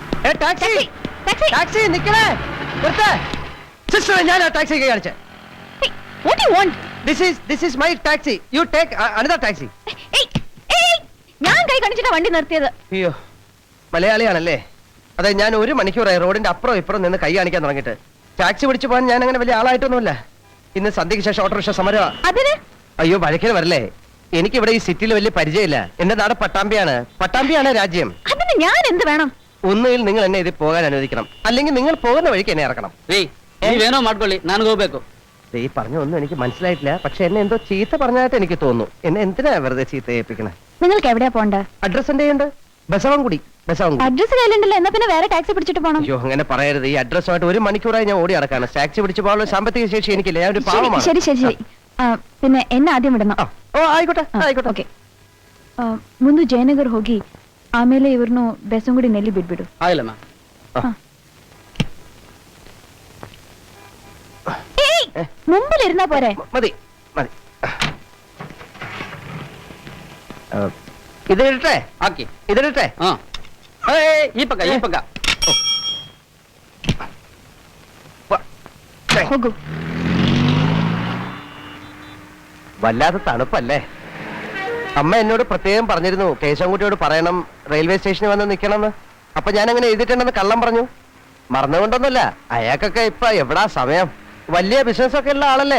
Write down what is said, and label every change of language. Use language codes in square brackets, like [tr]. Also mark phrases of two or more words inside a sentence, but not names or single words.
[ml] ടാക്സി ടാക്സി ടാക്സി നിക്കണേ സിസ്റ്റർ ഞാൻ ടാക്സി കാണിച്ചേ [en] What you want? This is my taxi you take another taxi. [ml] ഞാൻ കൈ കാണിച്ചിട്ടാ വണ്ടി നിർത്തിയത്. അയ്യോ മലയാളിയാണല്ലേ. അതെ ഞാൻ 1 മണിക്കൂറായി റോഡിന്റെ അപ്പുറം ഇപ്പുറം നിന്ന് കൈ കാണിക്കാൻ തുടങ്ങിയിട്ട്. ടാക്സി പിടിച്ചു പോകാൻ ഞാൻ അങ്ങനെ വലിയ ആളായിട്ടൊന്നുമില്ല. ഇന്ന് സന്ധ്യയ്ക്ക് ശേഷം ഓട്ടോറിക്ഷ സമരമാ. അതിന് അയ്യോ വഴക്കിന് വരല്ലേ. എനിക്കിവിടെ ഈ സിറ്റിയിൽ വലിയ പരിചയമില്ല. എന്റെ നാട് പട്ടാമ്പിയാണ് രാജ്യം. അതിന് ഞാൻ എന്ത് വേണം? ഒന്നുകിൽ നിങ്ങൾ എന്നെ ഇതിൽ പോകാൻ അനുവദിക്കണം, അല്ലെങ്കിൽ നിങ്ങൾ പോകുന്ന വഴിക്ക് എന്നെ ഇറക്കണം. [kn] വേണോ ಮಾಡ್ಕೊಳ್ಳಿ ನಾನು ಹೋಗ್ಬೇಕು. [ml] ഈ പറഞ്ഞൊന്നും എനിക്ക് മനസ്സിലായിട്ടില്ല. പക്ഷെ എന്നെ എന്തോ ചീത്ത പറഞ്ഞായിട്ട് എനിക്ക് തോന്നുന്നു. എന്നെ എന്തിനാ വെറുതെ ചീത്ത ഏൽപ്പിക്കണേ? നിങ്ങൾക്ക് എവിടെയാ പോണ്ട? അഡ്രസ് എന്റെ ഉണ്ട്. ബസവൻകുടി. അഡ്രസ് കയ്യിലുണ്ടല്ലോ, എന്നാ പിന്നെ വേറെ ടാക്സി പിടിച്ചിട്ട് പോണം. അയ്യോ അങ്ങനെ പറയരുത്. ഈ അഡ്രസ്സുമായിട്ട് 1 മണിക്കൂറായി ഞാൻ ഓടി നടക്കാണ്. ടാക്സി പിടിച്ചു പോകാനുള്ള സാമ്പത്തിക ശേഷി എനിക്കില്ല. ഞാൻ ഒരു പാവമാണ്. ശരി ശരി ശരി. പിന്നെ എന്നെ ಆದ್യം ಬಿಡണം. [kn] ಓ ಆಯ್ಕೋಟೆ ಆಯ್ಕೋಟೆ. ಓಕೆ. ಮುಂದೆ ಜಯನಗರ್ ಹೋಗಿ ಆಮೇಲೆ ಇವ್ರನ್ನು ಬೆಸಂಗುಡಿನಲ್ಲಿ ಬಿಟ್ಬಿಡು. ಆಗಿಲ್ಲಮ್ಮ. [ml] മുമ്പിലിരുന്നാ പോരെ? മതി മതി. ഇതിലിട്ടെ [kn] ಹಾಕಿ. [ml] ഇതിലിട്ടെ. [kn] ಈ ಪಕ್ಕ ಈ ಪಕ್ಕ. ಹೋಗು. [ml] വല്ലാത്ത തണുപ്പല്ലേ. അമ്മ എന്നോട് പ്രത്യേകം പറഞ്ഞിരുന്നു കേശവൻകുട്ടിയോട് പറയണം റെയിൽവേ സ്റ്റേഷനിൽ വന്ന് നിൽക്കണമെന്ന്. അപ്പൊ ഞാൻ അങ്ങനെ എഴുതിയിട്ടുണ്ടെന്ന് കള്ളം പറഞ്ഞു. മറന്നുകൊണ്ടൊന്നുമില്ല. അയാൾക്കൊക്കെ ഇപ്പൊ എവിടാ സമയം. വലിയ ബിസിനസ് ഒക്കെ ഉള്ള ആളല്ലേ.